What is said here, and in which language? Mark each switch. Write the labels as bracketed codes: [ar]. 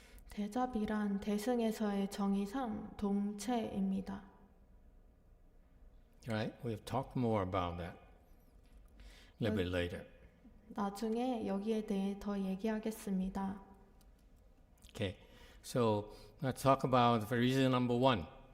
[ko] 대자비란 대승에서의 정의상 동체입니다. [en] Right? We'll talk more about that a little bit later. [ko] 나중에 여기에 대해 더 얘기하겠습니다. [en] Okay, so let's talk about the reason number one.